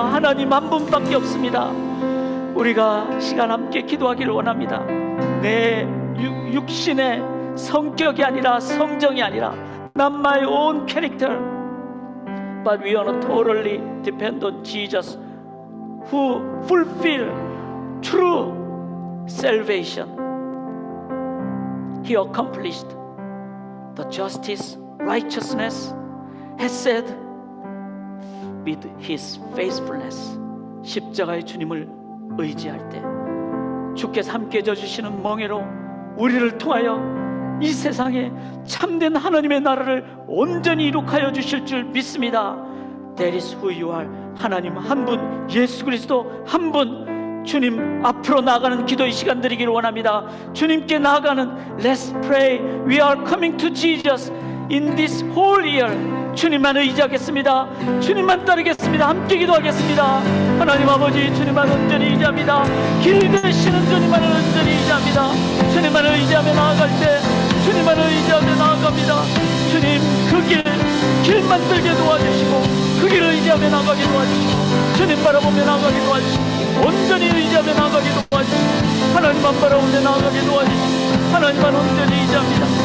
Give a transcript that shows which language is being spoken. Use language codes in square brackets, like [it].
[ko] 하나님 한 분밖에 없습니다. 우리가 시간 함께 기도하기를 원합니다. 내 육신의 성격이 아니라 성정이 아니라 [en] not my own character, but we want to totally depend on Jesus who fulfill true salvation. He accomplished the justice, righteousness, has said with his faithfulness. [ko] 십자가의 주님을 의지할 때 주께서 함께 해주시는 멍에로 우리를 통하여 이 세상에 참된 하나님의 나라를 온전히 이룩하여 주실 줄 믿습니다. [en] That is who you are. [ko] 하나님 한 분, 예수 그리스도 한 분, 주님 앞으로 나아가는 기도의 시간 드리기를 원합니다. 주님께 나아가는 [en] Let's pray. We are coming to Jesus in this whole year. [ko] 주님만 의지하겠습니다. 주님만 따르겠습니다. 함께 기도하겠습니다. 하나님 아버지, 주님만 온전히 의지합니다. 길 되시는 주님만 온전히 의지합니다. 주님만 의지하며 나아갈 때 주님만 의지하며 나아갑니다. 주님 그 길 만들게 도와주시고 그 길을 의지하며 나가게 도와주시고 주님 바라보며 나가게 도와주시고 온전히 의지하며 나가게 도와주시고 하나님만 바라보며 나가게 도와주시고 하나님만 온전히 의지합니다.